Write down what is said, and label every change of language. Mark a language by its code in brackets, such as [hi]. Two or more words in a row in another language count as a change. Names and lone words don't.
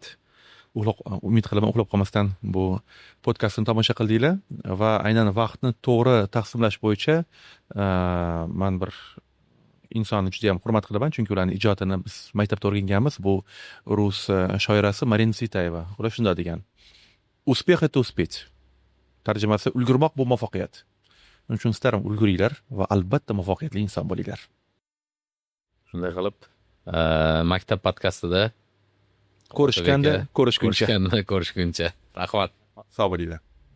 [uz] Umid qilaman uxlab qolmasdan bu podkastni tomosha qildinglar va aynan vaqtni to'g'ri taqsimlash bo'yicha men bir insonni juda ham hurmat qilaman, chunki ularning ijodini biz maktabda o'rganganmiz. Bu rus shoirasi Marina Tsvetayeva. Ular shunday degan: [ru] "Успех это успеть." [uz] Tarjimasi ulgurmoq bu muvaffaqiyat. Shuning uchun istarim ulguringlar va albatta muvaffaqiyatli inson bo'linglar. Shunday qilib, maktab podkastida ko'rishguncha. Rahmat. Sog' bo'linglar.